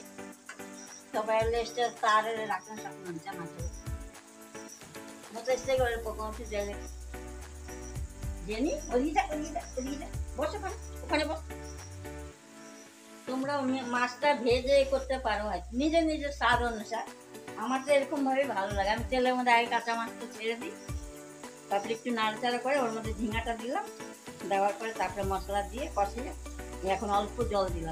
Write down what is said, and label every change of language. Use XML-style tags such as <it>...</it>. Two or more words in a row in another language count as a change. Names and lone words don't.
<ne>तपाईँहरूले यस्तो तारेर राख्न सक्नुहुन्छ माछा। म त यस्तै गरेर पकाउँछु जहिले।</ne> <bn>जेनी ওদিকে বসো, ওখানে বস। তোমরা মাছটা ভেজে করতে পারো নিজের নিজের স্বাদ অনুসার। আমার তো এরকম ভাবে ভালো লাগে। আমি তেলের মধ্যে আগে কাঁচা মাছটা ছেড়ে দিই, তারপরে একটু নাড়াচাড়া করে ওর মধ্যে ঝিঙাটা দিলাম, দেওয়ার পরে তারপরে মশলা দিয়ে কষিয়ে এখন অল্প জল দিলাম।</bn>